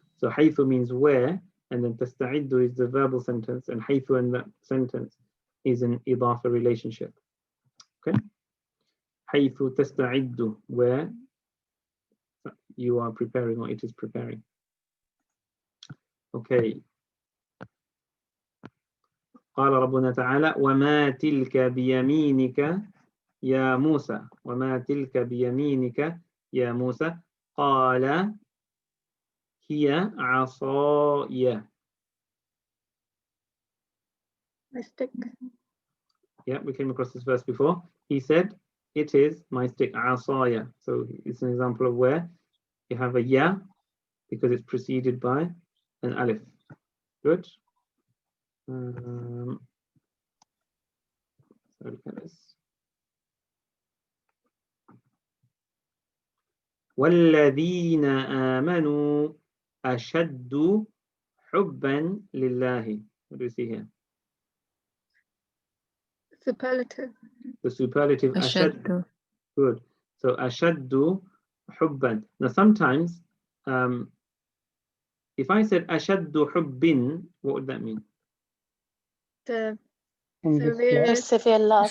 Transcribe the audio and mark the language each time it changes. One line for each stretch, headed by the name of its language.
English: So haythu means where, and then tasta'iddu is the verbal sentence, and haythu in that sentence is an idafa relationship. Okay?
Arabic: Haythu tasta'iddu,
English: where you are preparing or it is preparing. Okay.
Arabic: قال ربنا تعالى وما تلك بيمينك يا موسى وما تلك بيمينك يا موسى قال هي عصاي.
English: My stick. Yeah, we came across this verse before. He said, it is my stick, عصاي. So it's an example of where you have a ya because it's preceded by an alif. Good. So look at this.
Arabic: والذين آمنوا أشد حبا لله.
English: What do we see here? Superlative. The superlative أشد.
Arabic: أشد.
English: Good. So
Arabic: أشد حبا.
English: Now sometimes, if I said
Arabic: أشد حب,
English: what would that mean? The Most severe love.